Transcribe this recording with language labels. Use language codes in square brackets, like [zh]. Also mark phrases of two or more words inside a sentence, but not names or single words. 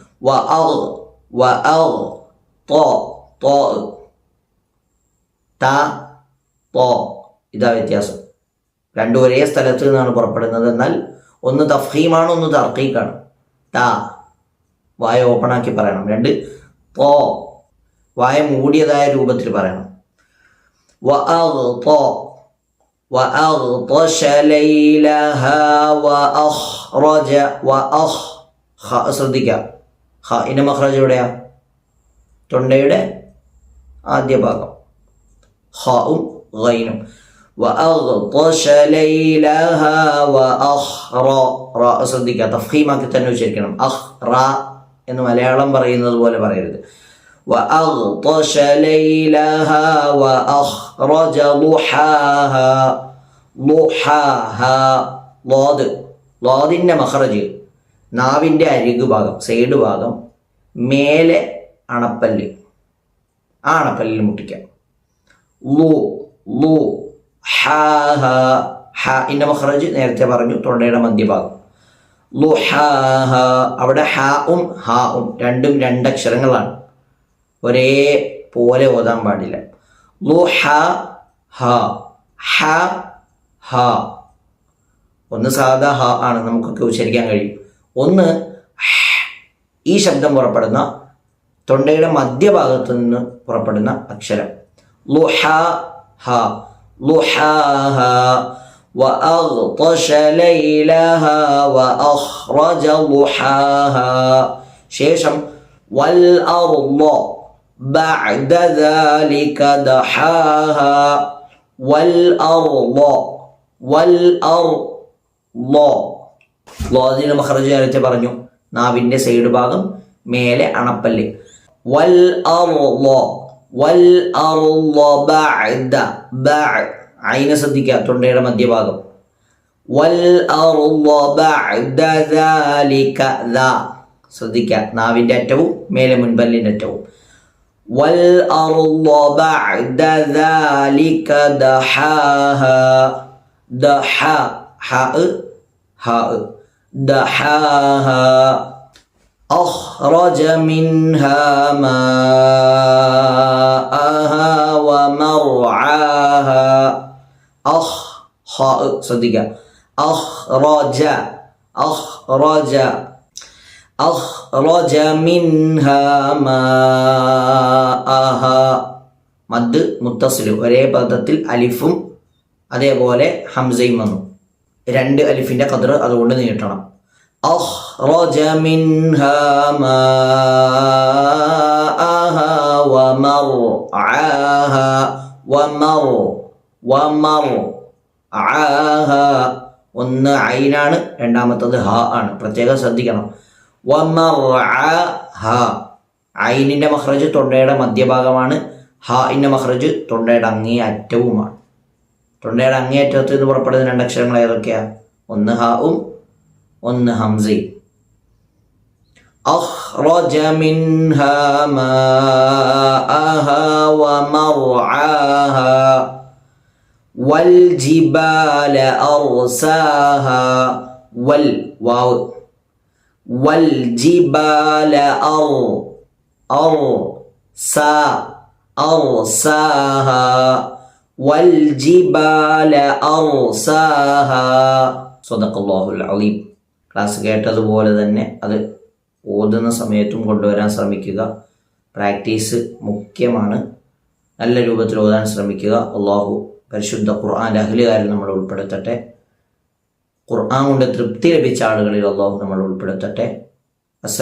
[ml] ഇതാ വ്യത്യാസം. 2 ഒരേ സ്ഥലത്ത് നിന്നാണ് പുറപ്പെടുന്നത്. എന്നാൽ ഒന്ന് തഫ്ഹീമാണ്, ഒന്ന് തർക്കീക്കാണ്. താ വായ ഓപ്പണാക്കി പറയണം. 2 വായ മൂടിയതായ രൂപത്തിൽ പറയണം. [ar] وأغطش ليلها وأخرج [ml] ശ്രദ്ധിക്കുക, ഖാഇന്റെ മഖ്റജ് എവിടെയാ? തൊണ്ടയുടെ ആദ്യ ഭാഗം, ഖാഉം ഗൈനും. [ar] وأغطش ليلها [ml] ശ്രദ്ധിക്കുക, തഫ്ഖീമാക്കി തന്നെ ഉച്ചരിക്കണം. എന്ന് മലയാളം പറയുന്നത് പോലെ പറയരുത്. [ar] وأغطش ليلها وأخرج ضحاها. [ml] ضحاها ളാദിന്റെ മഖ്റജ് നാവിൻ്റെ അരികു ഭാഗം, സൈഡ് ഭാഗം, മേലെ അണപ്പല്ല്, ആ അണപ്പല്ലിൽ മുട്ടിക്കാം. ഹാഇന്റെ മഖ്റജ് നേരത്തെ പറഞ്ഞു, തൊണ്ടയുടെ മധ്യഭാഗം. ളുഹാഹ, അവിടെ ഹാഉം ഹാഉം രണ്ടും 2 അക്ഷരങ്ങളാണ്, ഒരേ പോലെ ഓതാൻ പാടില്ല. ഒന്ന് സാധാ ഹ ആണ്, നമുക്കൊക്കെ ഉച്ചരിക്കാൻ കഴിയും. ഒന്ന് ഈ ശബ്ദം പുറപ്പെടുന്ന തൊണ്ടയുടെ മധ്യഭാഗത്ത് നിന്ന് പുറപ്പെടുന്ന അക്ഷരം. [ar] وأغطش ليلها وأخرج ضحاها. ശേഷം والأرض بعد ذلك دحاها. [ml] والأرض ളാദിന്റെ മഖ്റജ് നേരത്തെ പറഞ്ഞു, നാവിൻ്റെ സൈഡ് ഭാഗം മേലെ അണപ്പല്ല്. [ar] والأرض والأرض بعد عين [ml] ശ്രദ്ധിക്കുക, തൊണ്ടയുടെ മധ്യഭാഗം. [ar] والأرض بعد ذلك [ml] ശ്രദ്ധിക്കുക, നാവിൻ്റെ അറ്റവും മേലെ മുൻപല്ലിൻ്റെ അറ്റവും. [ar] والأرض بعد ذلك دحاها ദഹാഹ أخرج منها ماءها ومرعاها ശ്രദ്ധിക്കുക, أخرج منها ماءها [ml] മദ് മുത്തസിൽ, ഒരേ പദത്തിൽ അലിഫും അതേപോലെ ഹംസയും വന്നു. 2 അലിഫിൻ്റെ ഖദർ അതുകൊണ്ട് നീട്ടണം. [ar] أخرج منها ماءها ومرعاها ومرعاها [ml] ഒന്ന് ഐനാണ്, രണ്ടാമത്തത് ഹ ആണ്, പ്രത്യേകം ശ്രദ്ധിക്കണം. വമർഅഹ ഐനിൻ്റെ മഖ്റജ് തൊണ്ടയുടെ മധ്യഭാഗമാണ്, ഹാഇൻ്റെ മഖ്റജ് തൊണ്ടയുടെ അങ്ങേ അറ്റവുമാണ്. തൊണ്ടയുടെ അങ്ങേയറ്റത്ത് നിന്ന് പുറപ്പെടുന്ന 2 അക്ഷരങ്ങൾ ഏതൊക്കെയാണ്? ഒന്ന് ഹാവും ഒന്ന് ഹംസയും. [ar] أخرج منها ماءها ومرعاها والجبال أرساها واو والجبال أرساها والجبال أرساها صدق الله العظيم. [ml] ക്ലാസ് കേട്ടതുപോലെ തന്നെ അത് ഓതുന്ന സമയത്തും കൊണ്ടുവരാൻ ശ്രമിക്കുക. പ്രാക്ടീസ് മുഖ്യമാണ്. നല്ല രൂപത്തിൽ ഓതാൻ ശ്രമിക്കുക. അള്ളാഹു പരിശുദ്ധ ഖുർആൻ്റെ അഹ്ലുകാരിൽ നമ്മൾ ഉൾപ്പെടുത്തട്ടെ. ഖുർആൻ കൊണ്ട് തൃപ്തി ലഭിച്ച ആളുകളിൽ അള്ളാഹു നമ്മൾ ഉൾപ്പെടുത്തട്ടെ.